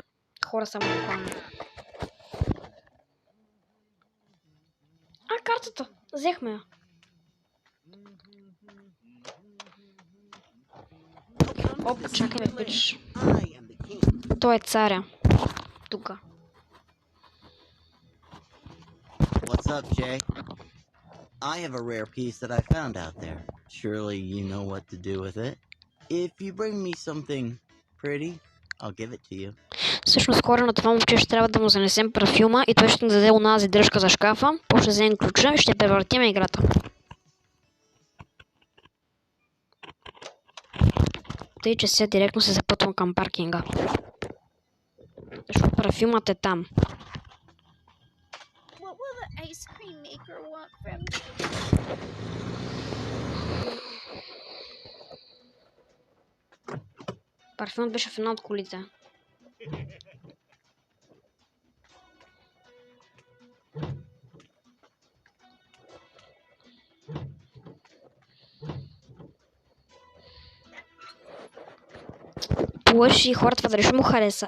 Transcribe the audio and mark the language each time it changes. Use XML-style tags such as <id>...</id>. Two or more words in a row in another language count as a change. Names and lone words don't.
<bg>Хора само буквално. Картата! Взехме я. Оп, чакай ме, пич. Той е царя. Тука.</bg> <en>What's up, Jay? I have a rare piece that I found out there. Surely you know what to do with it. If you bring me something pretty, I'll give it to you.</en> <bg>Всъщност хора, на това момче ще трябва да му занесем парфюма и той ще ни даде онази дръжка за шкафа. После ще вземем ключа и ще превъртим играта. Тъй, че сега директно се запътвам към паркинга. Защото парфюмът е там.</bg> <en>What will the ice cream maker want from me?</en> <bg>Парфюмът беше в една от колите. Лъжи хората, дали ще му хареса.</bg>